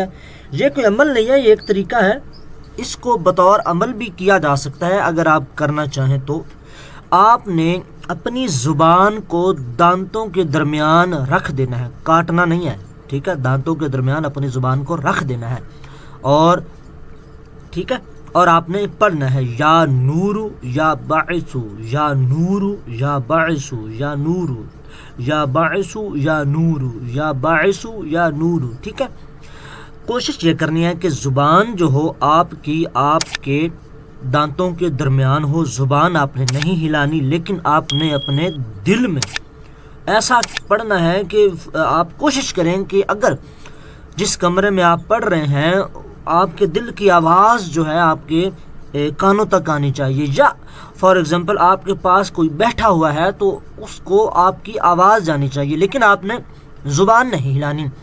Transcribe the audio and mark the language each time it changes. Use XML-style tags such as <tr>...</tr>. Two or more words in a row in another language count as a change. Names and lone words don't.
<ur>یہ کوئی عمل نہیں ہے، یہ ایک طریقہ ہے، اس کو بطور عمل بھی کیا جا سکتا ہے اگر آپ کرنا چاہیں تو۔ آپ نے اپنی زبان کو دانتوں کے درمیان رکھ دینا ہے، کاٹنا نہیں ہے، ٹھیک ہے، دانتوں کے درمیان اپنی زبان کو رکھ دینا ہے، اور ٹھیک ہے، اور آپ نے پڑھنا ہے</ur> <ar>یا نورو یا باعثو یا نورو</ar> <ur>یا باعثو یا نورو یا باعثو یا نورو یا باعثو یا نورو، ٹھیک ہے۔ کوشش یہ کرنی ہے کہ زبان جو ہو آپ کی، آپ کے دانتوں کے درمیان ہو، زبان آپ نے نہیں ہلانی، لیکن آپ نے اپنے دل میں ایسا پڑھنا ہے کہ آپ کوشش کریں کہ اگر جس کمرے میں آپ پڑھ رہے ہیں آپ کے دل کی آواز جو ہے آپ کے کانوں تک آنی چاہیے، یا</ur> <en>for example</en> <ur>آپ کے پاس کوئی بیٹھا ہوا ہے تو اس کو آپ کی آواز جانی چاہیے، لیکن آپ نے زبان نہیں ہلانی۔</ur>